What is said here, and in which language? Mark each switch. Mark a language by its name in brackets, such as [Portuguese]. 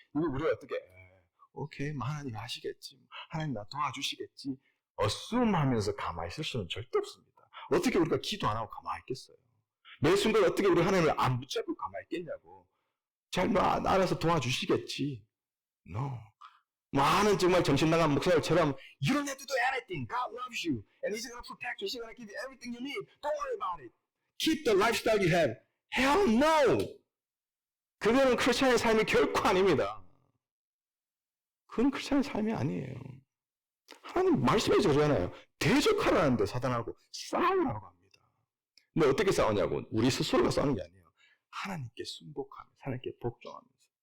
[Korean] 이거 우리가 어떻게, 오케이, 하나님 하시겠지, 하나님 나 도와주시겠지, 어수하면서 가만히 있을 수는 절대 없습니다. 어떻게 우리가 기도 안 하고 가만히 있겠어요? 매 순간 어떻게 우리 하나님을 안 붙잡고 가만히 있겠냐고. 잘 알아서 도와주시겠지. [English] No. [Korean] 많은 정말 정신나간 목사들처럼 [English] You don't have to do anything. God loves you. And He's going to protect you. He's going to give you everything you need. Don't worry about it. Keep the lifestyle you have. Hell no. [Korean] 그거는 크리스천의 삶이 결코 아닙니다. 그건 크리스천의 삶이 아니에요. 하나님 말씀해서 그러잖아요. 대적하라는데 사단하고 싸우라고 합니다. 근데 어떻게 싸우냐고. 우리 스스로가 싸우는 게 아니에요. 하나님께 순복하면서, 하나님께 복종하면서.